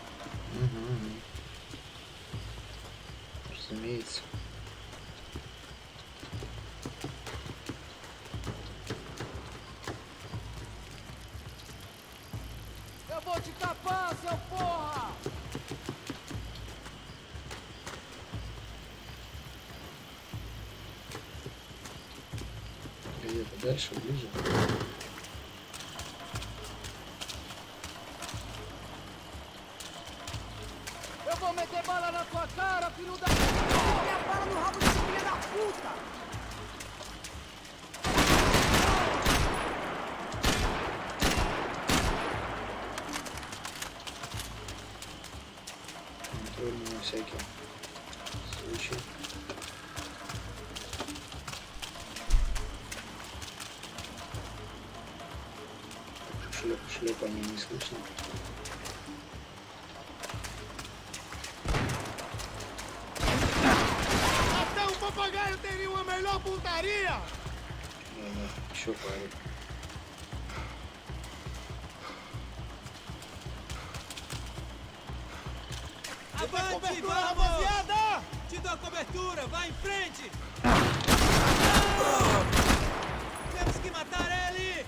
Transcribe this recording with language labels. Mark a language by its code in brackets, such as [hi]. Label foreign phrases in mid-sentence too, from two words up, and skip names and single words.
[ru] Разумеется. [pt] Eu vou te tapar, seu porra! [ru] Где-то дальше, ближе. [pt] Eu vou meter bala na sua cara, filho da... Minha bala no rabo desse filho da puta! [ru] Контрольный на всякий случай. Шлепания не слышно. [pt] Até um papagaio teria uma melhor pontaria! [ru] Еще пару. [pt] Avante, rapaziada! Te dou cobertura, vai em frente! Temos que matar ele!